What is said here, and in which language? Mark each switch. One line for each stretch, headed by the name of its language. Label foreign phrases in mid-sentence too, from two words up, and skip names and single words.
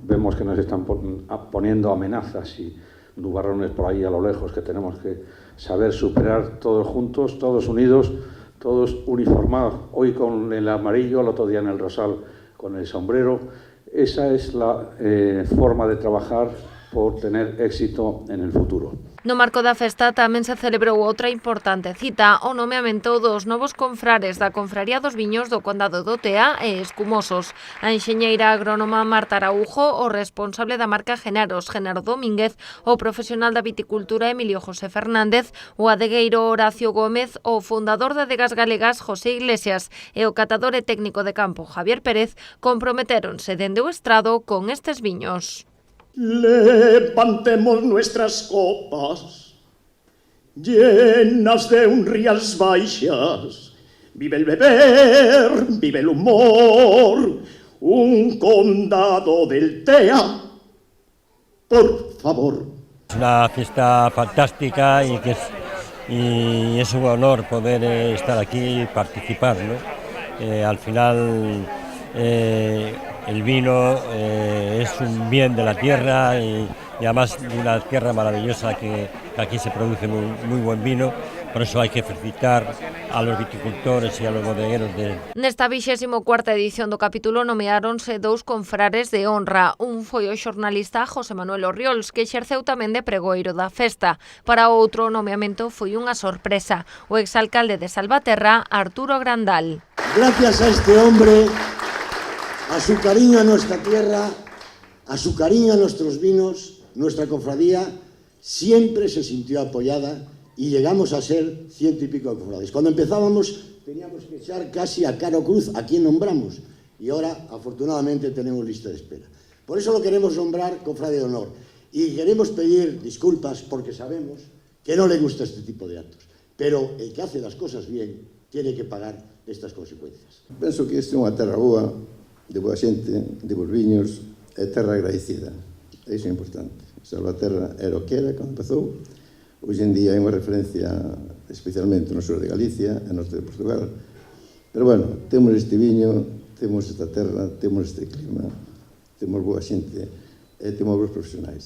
Spanish: Vemos que nos están poniendo amenazas y nubarrones por ahí a lo lejos que tenemos que saber superar todos juntos, todos unidos, todos uniformados, hoy con el amarillo, el otro día en el rosal con el sombrero. Esa es la forma de trabajar por tener éxito en el futuro.
Galician: No marco da festa tamén se celebrou outra importante cita, o nomeamento dos novos confrares da Confraría dos Viños do Condado do Tea e Escumosos. A enxeñeira agrónoma Marta Araujo, o responsable da marca Genaros, Genaro Domínguez, o profesional da viticultura Emilio José Fernández, o adegueiro Horacio Gómez, o fundador de Adegas Galegas José Iglesias e o catador e técnico de campo Javier Pérez comprometéronse dende o estrado con estes viños.
Spanish: Levantemos nuestras copas, llenas de un Rías Baixas. Vive el beber, vive el humor, un condado del Tea, por favor. Es una fiesta fantástica y es un honor poder estar aquí y participar, ¿no? Al final el vino es un bien de la tierra y además de una tierra maravillosa que aquí se produce muy buen vino. Por eso
Galician: hai que
Spanish: felicitar a los viticultores e a los bodegueros
Galician: Nesta 24ª edición do capítulo nomeáronse dous confrares de honra. Un foi o xornalista José Manuel Orriols, que exerceu tamén de pregoeiro da festa. Para outro, o nomeamento foi unha sorpresa. O exalcalde de Salvaterra, Arturo Grandal.
Spanish: Gracias a este hombre, a su cariño a nuestra tierra, a su cariño a nuestros vinos, nuestra cofradía siempre se sintió apoyada y llegamos a ser 100 y pico cofrades. Cuando empezábamos teníamos que echar casi a Caro Cruz a quien nombramos y ahora afortunadamente tenemos lista de espera. Por eso lo queremos nombrar cofrade de honor y queremos pedir disculpas porque sabemos que no le gusta este tipo de actos, pero el que hace las cosas bien tiene que pagar estas consecuencias.
Galician: Penso que esta é unha terra boa, de boa xente, de bons viños, é terra agradecida. Iso é importante. Salvaterra era o que era cando empezou. Hoxe en día é unha referencia especialmente no sur de Galicia e no norte de Portugal. Pero bueno, temos este viño, temos esta terra, temos este clima, temos boa xente e temos bons profesionais.